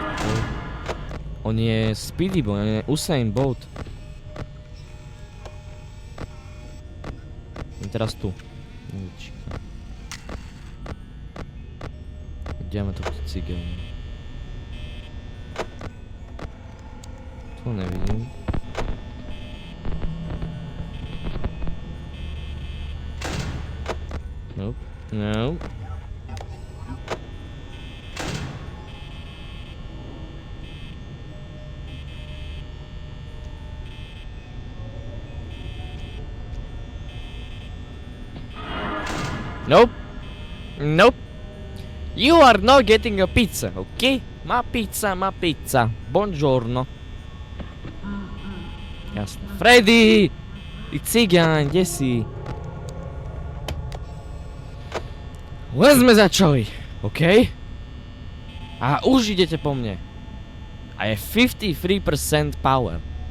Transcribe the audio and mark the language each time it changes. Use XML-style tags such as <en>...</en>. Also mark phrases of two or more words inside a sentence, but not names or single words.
<sk>On je Speedy Boy, on je Usain Bolt. Teraz tu. Kde máme tohto cigána? Tu nevidím.</sk> <en>Nope. No. Nope. Nope. You are not getting a pizza, ok?</en> <it>Ma pizza, ma pizza. Buongiorno.</it> <sk>Jasne. Freddy! Ty cigáň, kde si? Len sme začali, ok? A už idete po mne. A je 53% power.</sk>